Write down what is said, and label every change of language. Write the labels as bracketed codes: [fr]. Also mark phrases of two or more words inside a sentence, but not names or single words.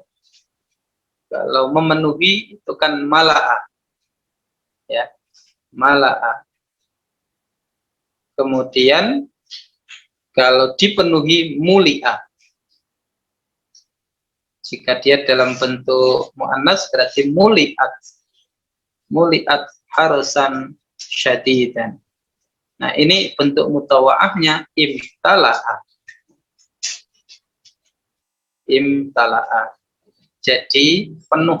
[id] Kalau memenuhi itu kan mala'a ya, mala'a. Kemudian kalau dipenuhi muli'a. Jika dia dalam bentuk mu'annas berarti muli'at. [ar] ملئت حرسا شديدا. [id] Nah, ini bentuk mutawa'ahnya imtala'a. Imtala'a. Jadi penuh.